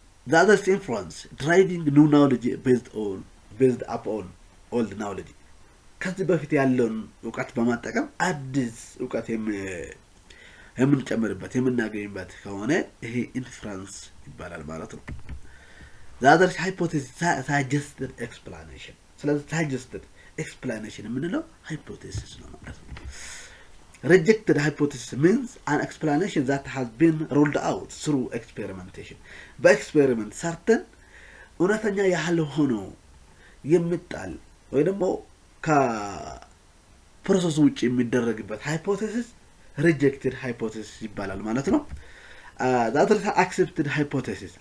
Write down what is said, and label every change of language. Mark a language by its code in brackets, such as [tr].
[en] The other influence driving new knowledge based upon old knowledge. [am] ከዚህ በፊት ያለውን ዕውቀት በማጠቀም አዲስ ዕውቀት የምንጨምርበት የምናገኝበት ከሆነ ይሄ ኢንፍሉዌንስ ይባላል ማለት ነው. [en] The other hypothesis suggested explanation. [am] ስለዚህ suggested explanation የምንለው hypothesis ነው ማለት ነው. [en] Rejected hypothesis means an explanation that has been ruled out through experimentation. [am] በኤክስፔሪመንት ሰርተን እውነተኛ ያህል ሆኖ የሚጣል ወይ ደግሞ ከፕሮሰሱ ውጭ የሚደረግበት ሃይፖቴሲስ ሪጀክትድ ሃይፖቴሲስ ይባላል ማለት ነው። [en] The other accepted hypothesis.